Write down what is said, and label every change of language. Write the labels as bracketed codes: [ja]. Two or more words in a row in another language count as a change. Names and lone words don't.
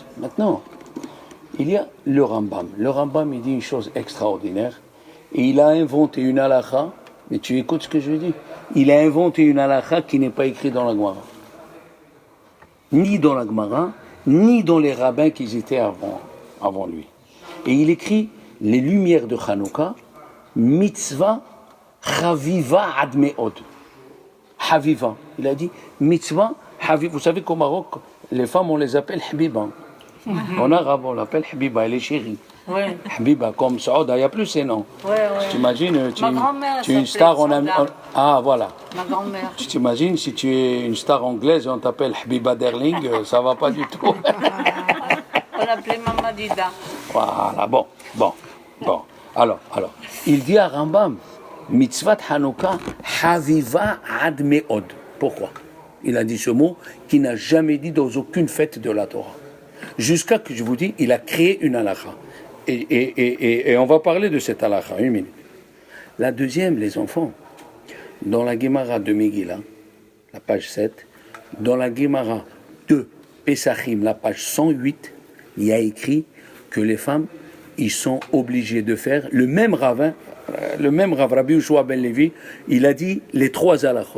[fr] Maintenant, il y a le Rambam. Le Rambam, il dit une chose extraordinaire. Et il a inventé une halakha, mais tu écoutes ce que je dis. Il a inventé une halakha qui n'est pas écrite dans la Gemara. Ni dans la Gemara, ni dans les rabbins qui étaient avant lui. Et il écrit les lumières de Hanouka, [he] מצוה חביבה עד מאד. [fr] Haviva. Il a dit [he] מצוה חביבה. [fr] Vous savez qu'au Maroc, les femmes, on les appelle habiba. En arabe, on l'appelle habiba, elle est chérie. Ouais. Habiba, comme Saouda, il n'y a plus ces noms. Ouais. Tu t'imagines, tu es une star en... Ah, voilà. Ma grand-mère. Tu t'imagines, si tu es une star anglaise et on t'appelle Habiba Derling, ça ne va pas du tout. On l'appelait Mama Dida. Voilà, bon. Alors, il dit à Rambam, [he] מצות חנוכה, חביבה עד מאד. [fr] Pourquoi? Il a dit ce mot qu'il n'a jamais dit dans aucune fête de la Torah. Jusqu'à que je vous dis, il a créé une halakha. Et on va parler de cette halakha, une minute. La deuxième, les enfants, dans la Gemara de Megillah, la page 7, dans la Gemara de Pesachim, la page 108, il y a écrit que les femmes, ils sont obligés de faire le même Rav, Rabbi Yoshua ben Levi, il a dit les 3 halakhot.